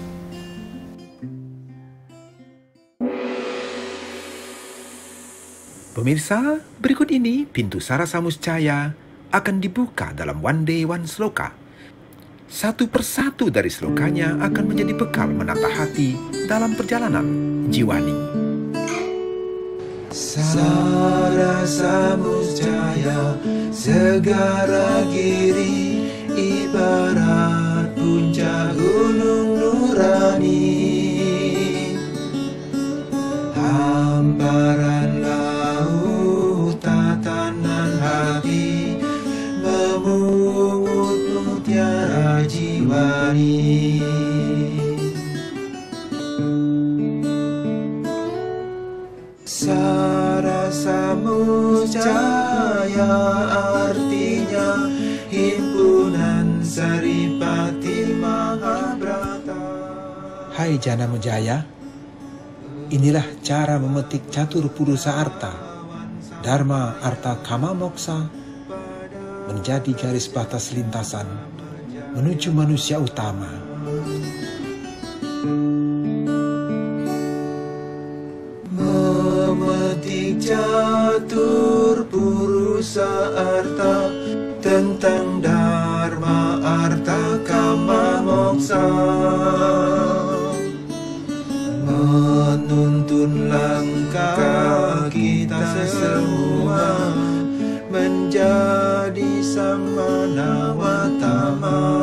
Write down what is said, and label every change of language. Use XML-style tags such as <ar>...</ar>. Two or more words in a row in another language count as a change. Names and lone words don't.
<id>Pemirsa, berikut ini pintu Sarasa Muscaya akan dibuka dalam One Day One Sloka. Satu persatu dari slokanya akan menjadi bekal menata hati dalam perjalanan jiwani. Sarasa Muscaya segara giri ibarat puncak gunung nurani, hamparan laut tatanan hati memungut mutiara jiwani. Sarasa Muscaya artinya himpunan Saripati Mahabrata. Hai Jana Mujaya, inilah cara memetik catur purusa arta, Dharma Arta Kama Moksa, menjadi garis batas lintasan menuju manusia utama. Memetik catur purusa arta tentang Dharma Arta Kama Moksa, menuntun langkah kita semua menjadi Samanawatama.</id>